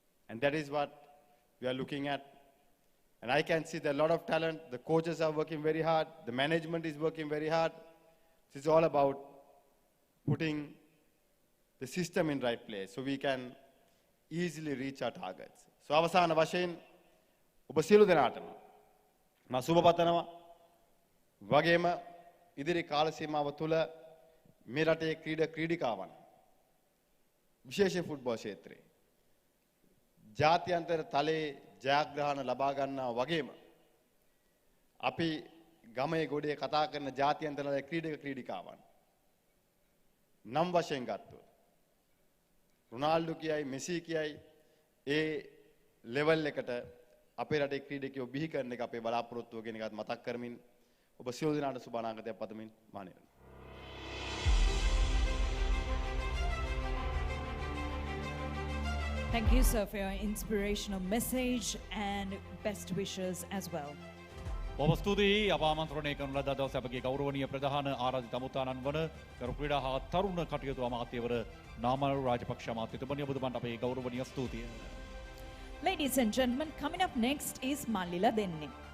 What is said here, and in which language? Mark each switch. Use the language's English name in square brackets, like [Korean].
[English] And that is what we are looking at. And I can see there are a lot of talent. The coaches are working very hard. The management is working very hard. This is all about putting the system in right place so we can easily reach our targets. [Sinhala] So අවසාන වශයෙන් ඔබ සියලු දෙනාටම මම සුබ පතනවා. වගේම ඉදිරි කාල සීමාව තුළ මේ රටේ ක්‍රීඩිකාවන් විශේෂයෙන් ෆුට්බෝල් ක්ෂේත්‍රයේ ජාත්‍යන්තර තලයේ ජයග්‍රහණ ලබා ගන්නවා වගේම අපි ගමේ ගොඩේ කතා කරන ජාත්‍යන්තර ක්‍රීඩිකාවන් නම් වශයෙන් ගත්තොත් රොනාල්ඩෝ කියයි මෙසි කියයි ඒ ලෙවල් එකට අපේ රටේ ක්‍රීඩකයෝ බිහි කරන එක අපේ බලාපොරොත්තුව කියන එකත් මතක් කරමින් ඔබ සියලු දෙනාට සුබ අනාගතයක් පතමින් මානෙ වෙනවා. [English] Thank you, sir, for your inspirational message and best wishes as well. [Sinhala] බොහොම ස්තුතියි අප ආමන්ත්‍රණය කරන ලද දවසේ අපගේ ගෞරවනීය ප්‍රධාන ආරාධිත අමුත්තානන් වන ගරු ක්‍රීඩා හා තරුණ කටයුතු අමාත්‍යවර නාමල් රාජපක්ෂ මහත්මයාට ඔබතුමන්ට අපේ ගෞරවනීය ස්තුතිය. [English] Ladies and gentlemen, coming up next is Mallila Denne.